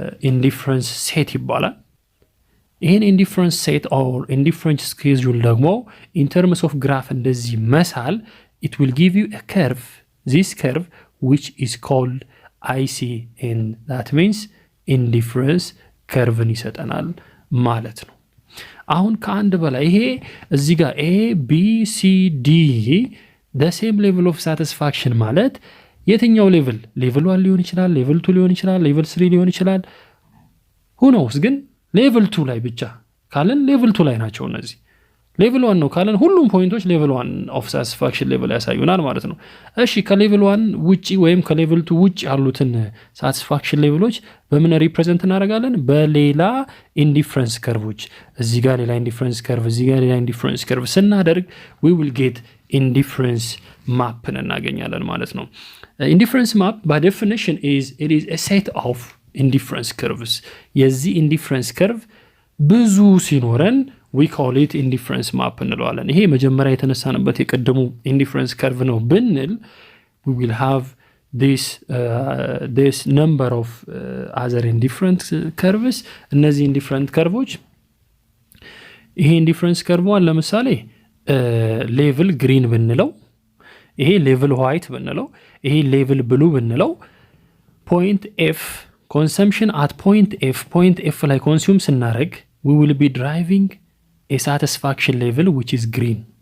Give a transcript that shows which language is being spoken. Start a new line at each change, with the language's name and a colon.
Amharic: indifference set ይባላል። ይሄን indifference set or indifference schedule ደግሞ in terms of graph እንደዚህ መሳል
English: it will give you a curve, this curve which is called IC, and that means indifference curve
Amharic: ይሰጠናል ማለት ነው። አሁን ከአንድ በላይ ይሄ እዚህ ጋር A B C D the same level of satisfaction ማለት የትኛው ሌቭል? ሌቭል 1 ሊሆን ይችላል፣ ሌቭል 2 ሊሆን ይችላል፣ ሌቭል 3 ሊሆን ይችላል።
English: who knows?
Amharic: ግን ሌቭል 2 ላይ ብቻ ካለን ሌቭል 2 ላይ ናቸው እነዚህ። ሌቭል 1 ነው ካለን ሁሉም ፖይንቶች ሌቭል 1 ኦፍ ሳቲስፋክሽን ሌቭል ያሳዩናል ማለት ነው። እሺ ከሌቭል 1 ውጪ ወይም ከሌቭል 2 ውጪ ያሉትን ሳቲስፋክሽን ሌቭሎች በምን ሪፕሬዘንት እናደርጋለን? በሌላ ኢንዲፈረንስ ከርቮች። እዚህ ጋር ሌላ ኢንዲፈረንስ ከርቭ፣ እዚህ ጋር ሌላ ኢንዲፈረንስ ከርቭ ስናደርግ
English: we will get
Amharic: ኢንዲፈረንስ ማፕን እናገኛለን ማለት ነው። ኢንዲፈረንስ ማፕ
English: by definition it is a set of indifference curves.
Amharic: የዚህ ኢንዲፈረንስ ከርቭ ብዙ ሲኖረን
English: we call it indifference map
Amharic: እንለዋለን። ይሄ መጀመሪያ የተነሳንበት የቀደሙ indifference curve ነው ብንል
English: we will have this number of other indifferent curves
Amharic: እነዚህ indifferent curves ይሄ indifference curve ለምሳሌ ሌቭል ግሪን ብንለው ይሄ ሌቭል ዋይት ብንለው ይሄ ሌቭል ብሉ ብንለው
English: point f consumption at point f
Amharic: ላይ consume ስናደርግ
English: we will be driving a satisfaction level which is green.